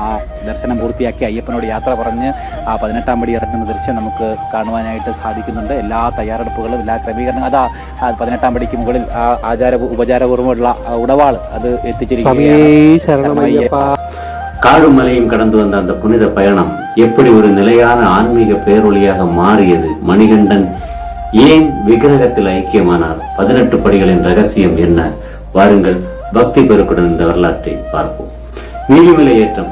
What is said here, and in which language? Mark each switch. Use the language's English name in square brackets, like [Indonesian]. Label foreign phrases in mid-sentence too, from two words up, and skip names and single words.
[Malayalam] ദർശനം പൂർത്തിയാക്കി അയ്യപ്പനോട് യാത്ര പറഞ്ഞ് ആ 18-ാം പടി ഇറങ്ങുന്ന ദൃശ്യം നമുക്ക് കാണുവാനായിട്ട് സാധിക്കുന്നുണ്ട്. എല്ലാ തയ്യാറെടുപ്പുകളും, എല്ലാ ക്രമീകരണങ്ങളും, അതാ 18-ാം പടിക്ക് മുകളിൽ ആ ഉപചാരപൂർവ്വമുള്ള ഉടവാൾ അത് എത്തിച്ചിരിക്കുകയാണ്. [Tamil] காடும் மலையும் கடந்து வந்த அந்த புனித பயணம் எப்படி ஒரு நிலையான ஆன்மீக பேரொளியாக மாறியது? மணிகண்டன் ஏன் விக்கிரகத்தில் ஐக்கியமானார்? 18 படிகளின் ரகசியம் என்ன? வாருங்கள் பக்தி பெருக்குடன் இந்த வரலாற்றை பார்ப்போம். நீலிமலை ஏற்றம்.